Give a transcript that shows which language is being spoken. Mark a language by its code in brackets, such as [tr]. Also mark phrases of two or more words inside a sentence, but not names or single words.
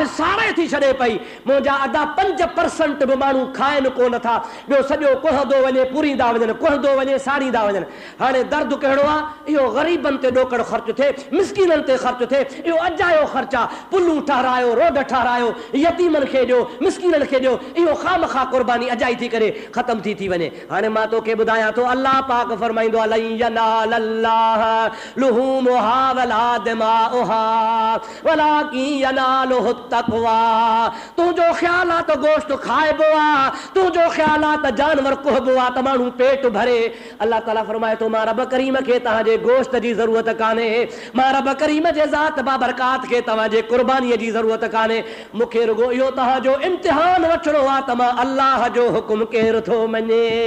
[sd] साड़े थी छॾे पई मुंहिंजा अदा 5% बि माण्हू खाइनि कोन था ॿियो सॼो कुहंदो वञे पूरींदा वञनि कुहंदो वञे साड़ींदा वञनि हाणे दर्द कहिड़ो आहे इहो ग़रीबनि ते ॾोकड़ ख़र्च थिए मिस्कीननि ते ख़र्च थिए इहो अजायो ख़र्च आहे पुलूं ठारायो रोड ठारायो यतीमनि खे ॾियो मिस्कीननि खे ॾियो इहो खामखा कुर्बानी अजाई थी करे ख़तम थी वञे हाणे मां तोखे ॿुधायां थो अलाह पाक फरमाईंदो आहे [ar] لن ينال الله لحومها ولا دماؤها ولكن يناله التقوى [sd] तुंहिंजो ख़्याल आहे त गोश्त खाइबो आहे तुंहिंजो ख़्याल आहे त जानवर कुहबो आहे त माण्हू पेट भरे अलाह ताला फरमाए तो मां रब करीम खे तव्हांजे गोश्त जी ज़रूरत कान्हे मां रब करीम जे ज़ात बाबरकात खे तव्हांजे कुर्बानीअ जी ज़रूरत कान्हे मूंखे रुगो इहो तव्हांजो इम्तिहान वठिणो आहे त मां अलाह जो हुकुम केरु थो मञे